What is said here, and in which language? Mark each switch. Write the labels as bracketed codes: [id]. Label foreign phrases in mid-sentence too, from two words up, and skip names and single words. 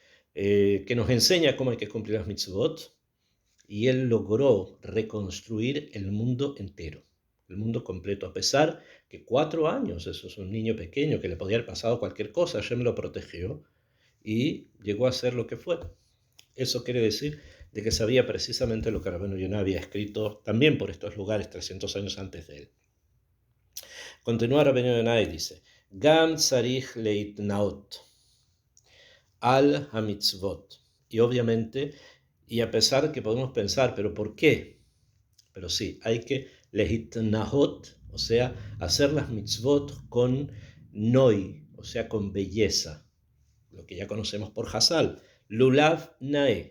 [es] Que nos enseña cómo hay que cumplir las mitzvot, y él logró reconstruir el mundo entero, el mundo completo, a pesar que 4 años, eso es un niño pequeño que le podía haber pasado cualquier cosa, Hashem lo protegió y llegó a ser lo que fue. Eso quiere decir de que sabía precisamente lo que Rabbeinu Yonah había escrito también por estos lugares 300 años antes de él. Continúa Rabbeinu Yonah y dice, [he] גם צריך להתנאות על המצות. [es] Y obviamente, y a pesar que podemos pensar, ¿pero por qué? Pero sí, hay que lehitnahot, o sea, hacer las mitzvot con noi, o sea, con belleza, lo que ya conocemos por Hazal, [he] לולב נאה.